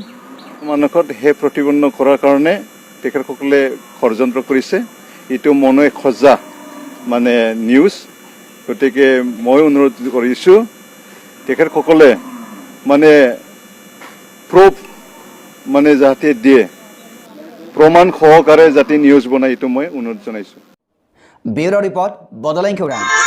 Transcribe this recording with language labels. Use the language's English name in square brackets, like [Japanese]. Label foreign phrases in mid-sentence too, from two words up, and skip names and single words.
[Assamese] মানুহক হে প্ৰতিপন্ন কৰাৰ কাৰণে তেখেতসকলে ষড়যন্ত্ৰ কৰিছে, এইটো মনে সজা মানে নিউজ। গতিকে মই অনুৰোধ কৰিছোঁ তেখেতসকলে মানে প্ৰুফ মানে যাতে দিয়ে, প্ৰমাণ সহকাৰে যাতে নিউজ বনায় এইটো মই অনুৰোধ জনাইছোঁ। [English] Bureau Report Bodoland Khourang.